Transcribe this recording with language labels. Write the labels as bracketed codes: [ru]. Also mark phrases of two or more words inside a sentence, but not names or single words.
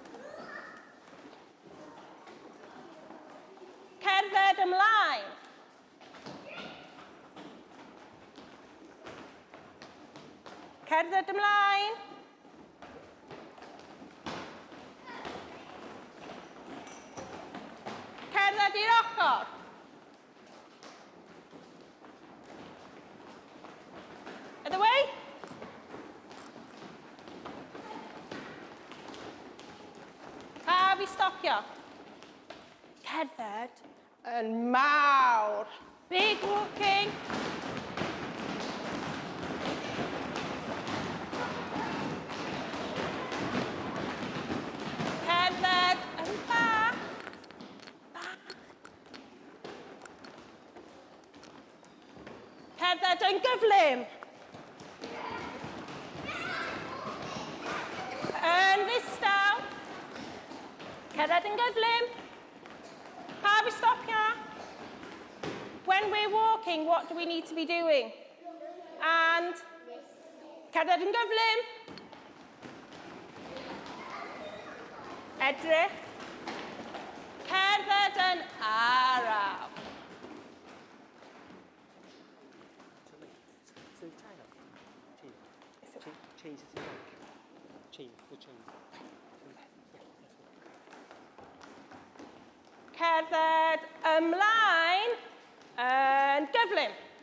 [cy] Cerdded ymlaen. Cerdded ymlaen. Cerdded i'r ochr. [en] Other way. [cy] Pawb I stopio. Cerdded yn mawr. [en] Big walking. [cy] Cerdded yn bach. Cerdded yn gyflym. Yn ddistaw. Cerdded yn gyflym. Pawb I stopio. [en] When we're walking, what do we need to be doing? [cy] And cerdded yn gyflym. Edrych. Cerdded yn araf. Cerdded ymlaen yn gyflym.